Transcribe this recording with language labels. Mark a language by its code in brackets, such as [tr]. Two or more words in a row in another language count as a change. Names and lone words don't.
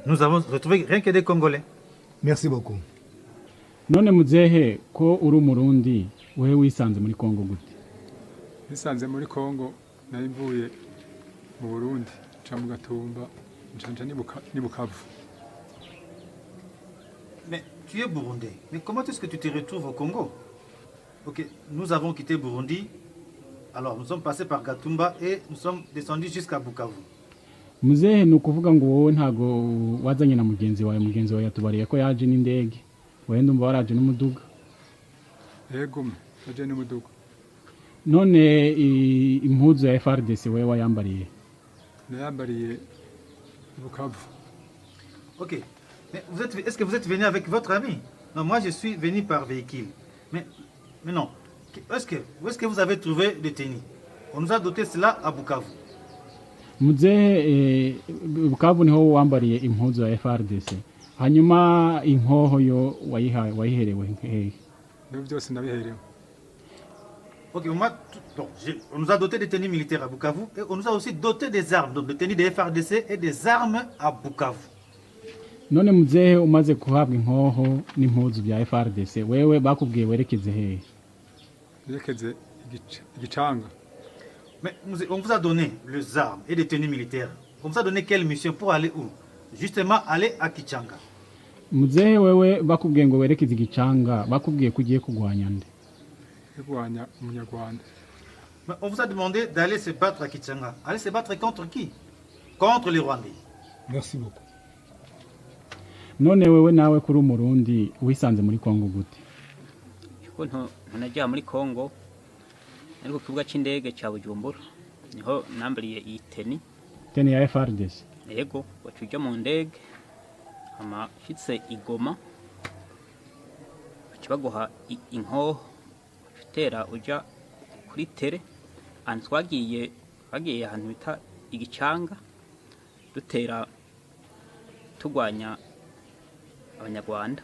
[fr] Nous avons retrouvé rien que des Congolais. Merci beaucoup. [rn] None muzehe ko uri umurundi wewe wisanze muri Kongo gute? Nisanze muri Kongo nari mvuye mu Burundi nca mu Gatumba nca ni Bukavu. [fr] Mais tu es burundais. Mais comment est-ce que tu te retrouves au Congo? Ok, nous avons quitté Burundi. Alors, nous sommes passés par Gatumba et nous sommes descendus jusqu'à Bukavu. [rn] Muzehe ni ukuvuga ngo wowe ntago wazanye na mugenzi wawe yatubariye ko yaje n'indege. Wowe ndumva waraje n'umuduga. Yego aje n'umuduga. None impuzu ya FARDC wewe wayambariye? Nayambariye Bukavu. [fr] Ok. Mais est-ce que vous êtes venu avec votre ami? Non, moi je suis venu par véhicule. Mais non. Où est-ce que vous avez trouvé des tenues? On nous a doté cela à Bukavu. [rn] Muzehe Bukavu niho wambariye impuzu ya FARDC. Hanyuma inkoho yo wayiherewe hehe? Niho byose nabiherewe. [fr] Ok, on nous a doté des tenues militaires à Bukavu et on nous a aussi doté des armes, donc des tenues des FARDC et des armes à Bukavu. [rn] None muzehe umaze kuhabwa inkoho n'impuzu bya FARDC wewe bakubwiye werekeze hehe? Werekeze igicanga. [fr] Mais on vous a donné les armes et des tenues militaires. On vous a donné quelle mission pour aller où? Justement aller à Kichanga. [rn] Muzehe wewe bakubwiye ngo werekeze igicanga bakubwiye kugiye kugwanya nde? Kugwanya umunyarwanda. [fr] Mais on vous a demandé d'aller se battre à Kichanga. Aller se battre contre qui? Contre les Rwandais. Merci beaucoup. [rn] None wewe nawe kuri umurundi wisanze muri Kongo gute? Ukuntu ntajya muri Kongo ariko kibuga cy'indege cya Bujumbura niho nambariye iyi teni ya FARDC. Yego wacujya mu ndege amashitse igoma bakibaguha inkoho utera uja kuri tere and twagiye ahantu bita igicanga dutera tugwanya abanyarwanda.